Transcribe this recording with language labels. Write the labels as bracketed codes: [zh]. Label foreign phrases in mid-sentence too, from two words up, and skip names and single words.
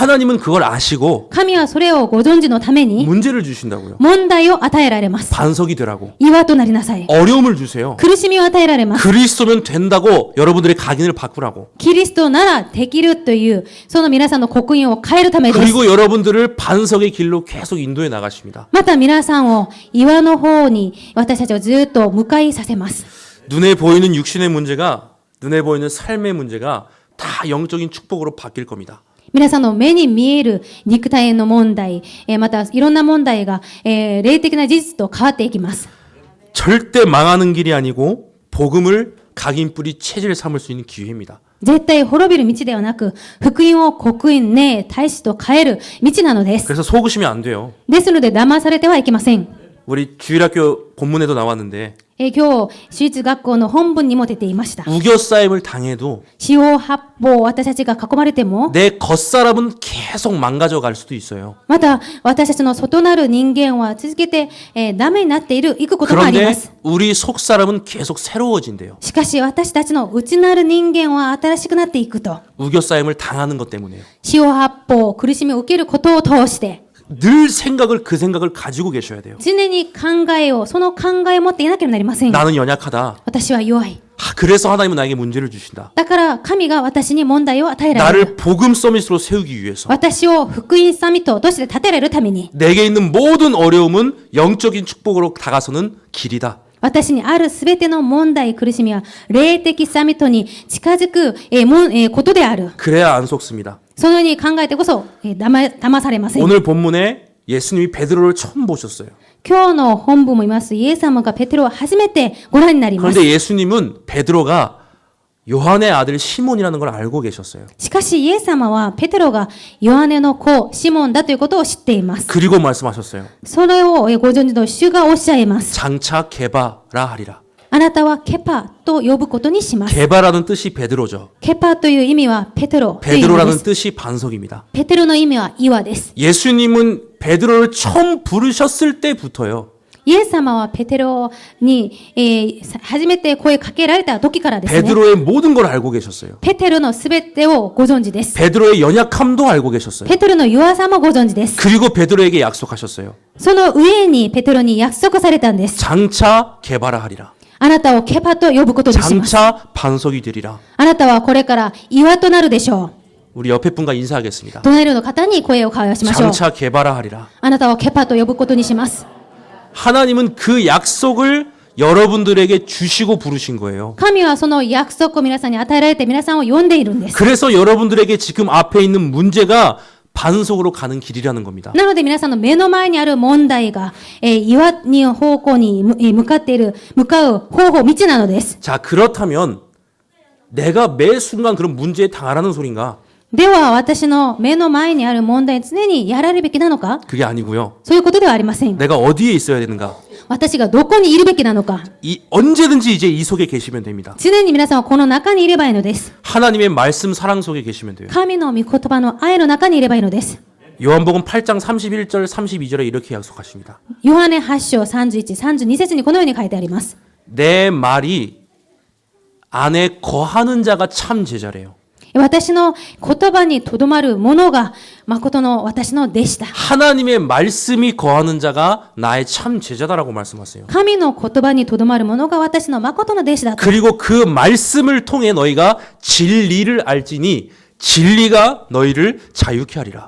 [ko] 하나님은 그걸 아시고 [ja] 神はそれをご存知のために [ko] 문제를 주신다고요. [ja] 問題を与えられます。 [ko] 반석이 되라고. [ja] 岩となりなさい。 [ko] 어려움을 주세요. [ja] 苦しみを与えられます。 [ko] 그리스도면 된다고 여러분들의 각인을 바꾸라고. [ja] キリストならできるという、その皆さんの刻印を変えるためです。 [ko] 그리고 여러분들을 반석의 길로 계속 인도해 나가십니다. [ja] また皆さんを岩の方に私たちをずっと向かいさせます。 [ko] 눈에 보이는 육신의 문제가 눈에 보이는 삶의 문제가 다 영적인 축복으로 바뀔 겁니다. [ja] 皆さんの目に見える肉体の問題、またいろんな問題が、霊的な事実と変わっていきます。 [ko] 절대 망하는 길이 아니고 복음을 각인뿌리 체질 삼을 수 있는 기회입니다. [ja] 絶対滅びる道ではなく、福音を刻印、ね、大使と変える道なのです。 [ko] 그래서 속으시면 안 돼요. [ja] ですので騙されてはいけません。 [ko] 우리 주일학교 본문에도 나왔는데 [ja] 今日、私立学校の本文にも出ていました。 [ko] 우겨싸임을 당해도 [ja] 四方八方私たちが囲まれても、 [ko] 내 겉사람은 계속 망가져 갈 수도 있어요. [ja] また私たちの外なる人間は続けて、ダメになっていくこともありま [ko] 그런데 [ja] す。 [ko] 우리 속사람은 계속 새로워진대요. [ja] しかし私たちの内なる人間は新しくなっていくと。 [ko] 우겨싸임을 당하는 것 때문에요. [ja] 四方八方苦しみを受けることを通して、 [ko] 늘 그 생각을 가지고 계셔야 돼요. [ja] 常に考えを、その考えを持っていなければなりません。 [ko] 나는 연약하다. [ja] 私は弱い。 [ko] 그래서 하나님은 나에게 문제를 주신다. [ja] だから神が私に問題を与えられ [ko] 나를 [ja] る。 [ko] 복음 서밋으로 세우기 위해서 [ja] 私を福音サミットとして立てられるために、 [ko] 내게 있는 모든 어려움은 영적인 축복으로 다가서는 길이다. [ja] 私にあるすべての問題、苦しみは霊的サミットに近づく、ことである。 [ko] 그래야 안 속습니다. [ja] そのように考えてこそ、騙されません。 [ko] 오늘 본문에 예수님이 베드로를 처음 보셨어요. [ja] 今日の本文も言います。イエス様がペテロを初めてご覧になります。 [ko] 그런데 예수님은 베드로가 요한의 아들 시몬이라는 걸 알고 계셨어요. [ja] しかしイエス様はペテロがヨハネの子シモンだということを知っています。 [ko] 그리고 말씀하셨어요. [ja] それをご存知の主がおっしゃいます。 [ko] 장차 게바라 하리라. [ja] あなたはケパと呼ぶことにします。 [ko] 게바라는 뜻이 베드로죠. [ja] ケパという意味はペテロという意味で [ko] 베드로라는 [ja] す。 [ko] 뜻이 반석입니다. [ja] ペテロの意味は岩です。 [ko] 예수님은 베드로를 처음 부르셨을 때부터요. [ja] イエス様はペテロに、初めて声かけられた時からですね。 [ko] 베드로의 모든 걸 알고 계셨어요. [ja] ペテロのすべてをご存知です。 [ko] 베드로의 연약함도 알고 계셨어요. [ja] ペテロの弱さもご存知です。 [ko] 그리고 베드로에게 약속하셨어요. [ja] その上にペテロに約束されたんです。 [ko] 장차 게바라 하리라. [ja] あなたをケパと呼ぶことにします。 [ko] 장차 반석이 되리라. [ja] あなたはこれから岩となるでしょう。 [ko] 우리 옆에 분과 인사하겠습니다. [ja] 隣の方に声を交わしましょう。 [ko] 장차 게바라 하리라. [ja] あなたをケパと呼ぶことにします。 [ko] 하나님은 그 약속을 여러분들에게 주시고 부르신 거예요. [ja] 神はその約束を皆さんに与えられて皆さんを呼んでいるんです。 [ko] 그래서 여러분들에게 지금 앞에 있는 문제가 반석으로 가는 길이라는 겁니다. [ja] なので皆さんの目の前にある問題が、岩に方向に向かう方法、道なのです。 [ko] 자, 그렇다면 내가 매 순간 그런 문제에 당하라는 소린가? [ja] では私の目の前にある問題に常にやられるべきなのか？ [ko] 그게 아니고요. [ja] そういうことではありません。 [ko] 내가 어디에 있어야 되는가? [ja] 私がどこにいるべきなのか？ [ko] 언제든지 이제 이 속에 계시면 됩니다. [ja] 常に皆さんはこの中にいればいいのです。 [ko] 하나님의 말씀 사랑 속에 계시면 돼요. [ja] 神の御言葉の愛の中にいればいいのです。 [ko] 요한복음 8장 31절 32절에 이렇게 약속하십니다. [ja] ヨハネ8章31、32節にこのように書いてあります。 [ko] 내 말이 안에 거하는 자가 참 제자래요. [ja] 私の言葉にとどまる者が誠の私の弟子だ。 [ko] 하나님의 말씀이 거하는 자가 나의 참 제자다라고 말씀하세요. [ja] 神の言葉にとどまる者が私の誠の弟子だと。 [ko] 그리고 그 말씀을 통해 너희가 진리를 알지니 진리가 너희를 자유케 하리라.